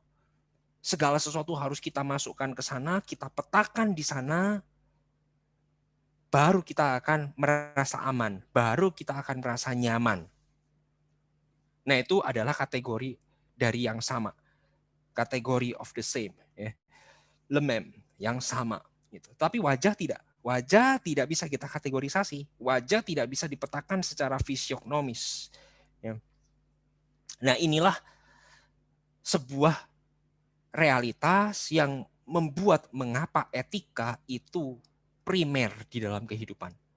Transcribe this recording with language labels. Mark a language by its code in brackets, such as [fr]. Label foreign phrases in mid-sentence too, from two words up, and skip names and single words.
[id] Segala sesuatu harus kita masukkan ke sana, kita petakan di sana, baru kita akan merasa aman, baru kita akan merasa nyaman. Nah, itu adalah kategori dari yang sama, kategori [en] of the same, [id] ya. [fr] Le même, [id] yang sama, gitu. Tapi wajah tidak bisa kita kategorisasi, wajah tidak bisa dipetakan secara fisiognomis, ya. Nah, inilah sebuah realitas yang membuat mengapa etika itu primer di dalam kehidupan.